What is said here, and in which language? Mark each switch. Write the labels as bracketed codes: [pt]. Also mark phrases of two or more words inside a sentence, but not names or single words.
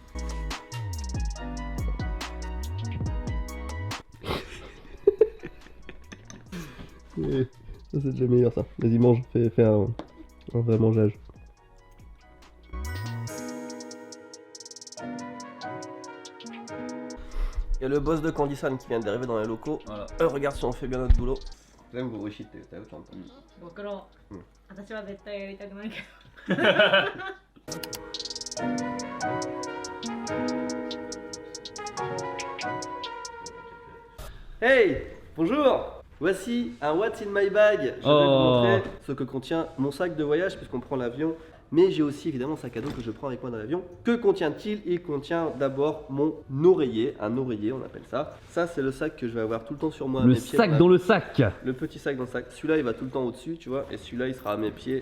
[fr] Ça c'est déjà meilleur ça. Vas-y mange, fais un vrai mangeage. Il y a le boss de Candysan qui vient d'arriver dans les locaux. Voilà. Regarde si on fait bien notre boulot. J'aime vous réussite, t'as autant de temps. [ja] ご苦労、うん私は絶対やりたくないけど [fr] Hey, bonjour. Voici un [en] What's in my bag. [fr] Je vais vous Oh. montrer ce que contient mon sac de voyage puisqu'on prend l'avion. Mais j'ai aussi évidemment un sac à dos que je prends avec moi dans l'avion. Que contient-il? Il contient d'abord mon oreiller, un oreiller on appelle ça. Ça c'est le sac que je vais avoir tout le temps sur moi à Le mes pieds. sac dans le sac. Le petit sac dans le sac. Celui-là il va tout le temps au-dessus, tu vois. Et celui-là il sera à mes pieds.